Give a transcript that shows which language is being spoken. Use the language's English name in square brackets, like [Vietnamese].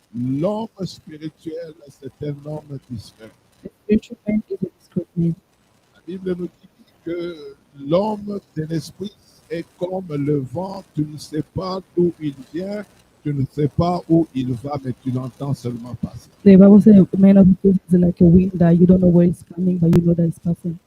[French] L'homme spirituel, c'est un homme discret. [English] The spiritual man is a discreet man. [French] La Bible nous dit que l'homme de l'esprit est comme le vent. Tu ne sais pas d'où il vient, tu ne sais pas où il va, mais tu l'entends seulement passer. [English] The Bible says a man of the faith is like a wind that you don't know where it's coming, but you know that it's passing.